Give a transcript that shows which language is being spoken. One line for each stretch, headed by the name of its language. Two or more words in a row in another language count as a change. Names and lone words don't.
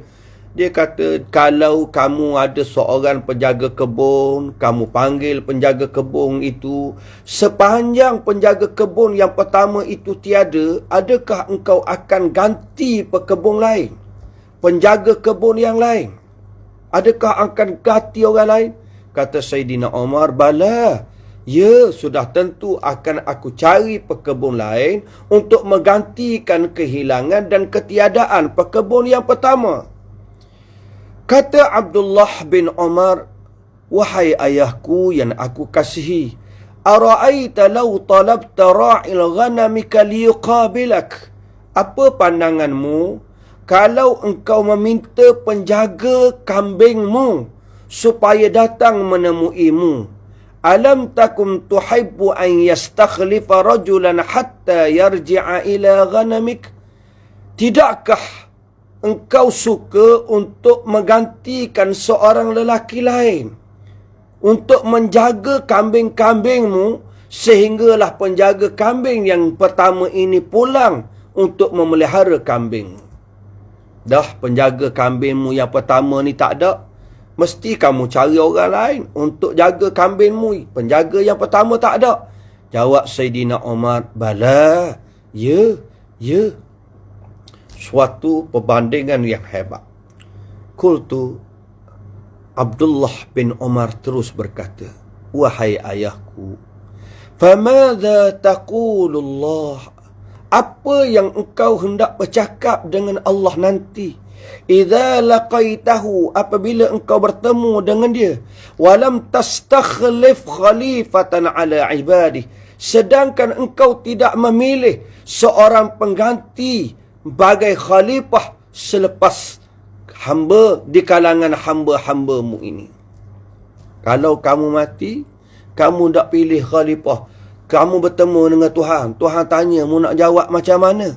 Malay: Dia kata, kalau kamu ada seorang penjaga kebun, kamu panggil penjaga kebun itu, sepanjang penjaga kebun yang pertama itu tiada, adakah engkau akan ganti pekebun lain, penjaga kebun yang lain? Adakah akan ganti orang lain? Kata Saidina Umar, bala, ya, sudah tentu akan aku cari pekebun lain untuk menggantikan kehilangan dan ketiadaan pekebun yang pertama. Kata Abdullah bin Umar, wahai ayahku yang aku kasihi,
Arabic: أرأيت لو طلبت راعي غنمك ليقابلك.
Malay: Apa pandanganmu kalau engkau meminta penjaga kambingmu supaya datang menemuimu?
Arabic: ألم تكن تحب أن يستخلف رجلا حتى يرجع إلى غنمك.
Malay: Tidakkah engkau suka untuk menggantikan seorang lelaki lain untuk menjaga kambing-kambingmu sehinggalah penjaga kambing yang pertama ini pulang untuk memelihara kambing? Dah penjaga kambingmu yang pertama ni tak ada, mesti kamu cari orang lain untuk jaga kambingmu. Penjaga yang pertama tak ada. Jawab Saidina Umar, bala, ya. Suatu perbandingan yang hebat. Qultu, Abdullah bin Umar terus berkata, wahai ayahku,
Arabic: فماذا تقول لله,
Malay: apa yang engkau hendak bercakap dengan Allah nanti?
Arabic: إذا لقيته,
Malay: apabila engkau bertemu dengan dia,
Arabic: ولم تستخلف خليفة على عباده,
Malay: sedangkan engkau tidak memilih seorang pengganti bagai khalifah selepas hamba di kalangan hamba-hambamu ini. Kalau kamu mati, kamu tak pilih khalifah, kamu bertemu dengan Tuhan, Tuhan tanya, mu nak jawab macam mana?